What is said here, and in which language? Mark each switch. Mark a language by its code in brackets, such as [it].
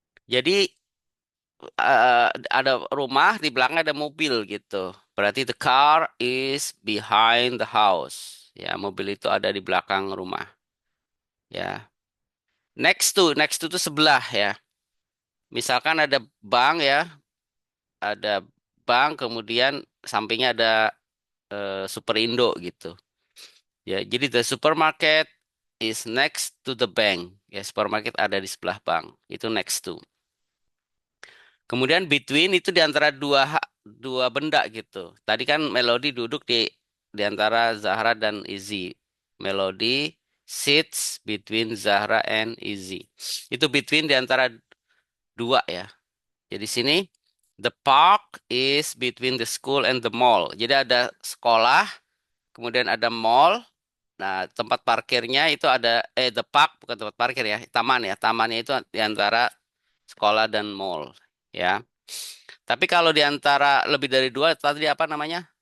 [id] Jadi ada rumah di belakang ada mobil gitu. Berarti [en] the car is behind the house. [id] Ya, mobil itu ada di belakang rumah. Ya. Next to itu sebelah ya. Misalkan ada bank ya, ada bank kemudian sampingnya ada Superindo gitu. Ya, jadi [en] the supermarket is next to the bank. [id] Ya, supermarket ada di sebelah bank. Itu next to. Kemudian between itu di antara dua benda gitu. Tadi kan Melody duduk di antara Zahra dan Izzy. [en] Melody sits between Zahra and Izzy. [id] Itu between di antara dua ya. Jadi sini [en] the park is between the school and the mall. [id] Jadi ada sekolah, kemudian ada mall. Nah, tempat parkirnya itu ada the park bukan tempat parkir ya, taman ya. Tamannya itu di antara sekolah dan mall ya. Tapi kalau di antara lebih dari dua tadi apa namanya?